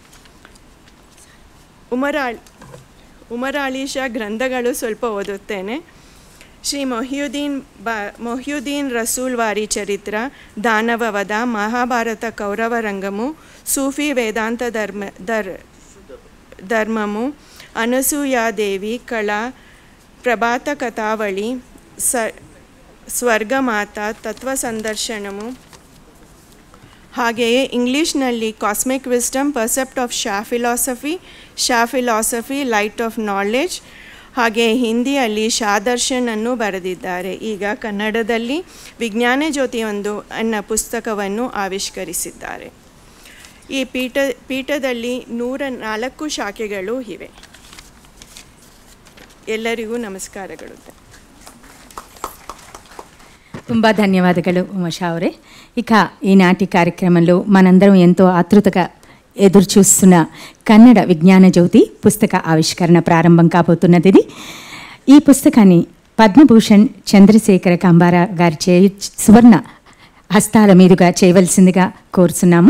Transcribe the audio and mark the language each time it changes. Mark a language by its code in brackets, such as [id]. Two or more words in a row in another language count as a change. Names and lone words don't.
[kn] ಉಮರ್ ಅಲಿ ಶಾ ಗ್ರಂಥಗಳು ಸ್ವಲ್ಪ ಓದುತ್ತೇನೆ. ಶ್ರೀ ಮೊಹಿಯುದ್ದೀನ್ ರಸೂಲ್ ವಾರಿ ಚರಿತ್ರ, ದಾನವವಧ, ಮಹಾಭಾರತ ಕೌರವ ರಂಗము, ಸೂಫಿ ವೇದಾಂತ ಧರ್ಮము, అనసూయాదేవి కళ, ప్రభాత కథావళి, ಸ್ವರ್ಗಮಾತ, ತತ್ವ ಸಂದರ್ಶನము, ಹಾಗೆಯೇ ಇಂಗ್ಲೀಷ್ನಲ್ಲಿ ಕಾಸ್ಮಿಕ್ ವಿಸ್ಡಮ್, ಪರ್ಸೆಪ್ಟ್ ಆಫ್ ಶಾ ಫಿಲಾಸಫಿ, ಲೈಟ್ ಆಫ್ ನಾಲೆಡ್ಜ್, ಹಾಗೆ ಹಿಂದಿಯಲ್ಲಿ ಶಾದರ್ಶನನ್ನು ಬರೆದಿದ್ದಾರೆ. ಈಗ ಕನ್ನಡದಲ್ಲಿ ವಿಜ್ಞಾನ ಜ್ಯೋತಿ ಒಂದು ಅನ್ನೋ ಪುಸ್ತಕವನ್ನು ಆವಿಷ್ಕರಿಸಿದ್ದಾರೆ. ಈ ಪೀಠದಲ್ಲಿ 104 ಶಾಖೆಗಳು ಇವೆ. ಎಲ್ಲರಿಗೂ ನಮಸ್ಕಾರಗಳು. [te] ತುಂಬ ధన్యవాదాలు ఉమేష్ అవరే. ఇక ఈనాటి కార్యక్రమంలో మనందరం ఎంతో ఆతృతగా ఎదురుచూస్తున్న కన్నడ విజ్ఞాన జ్యోతి పుస్తక ఆవిష్కరణ ప్రారంభం కాబోతున్నది. ఈ పుస్తకాన్ని పద్మభూషణ్ చంద్రశేఖర కంబారా గారి సువర్ణ హస్తాల మీదుగా చేయవలసిందిగా కోరుతున్నాము.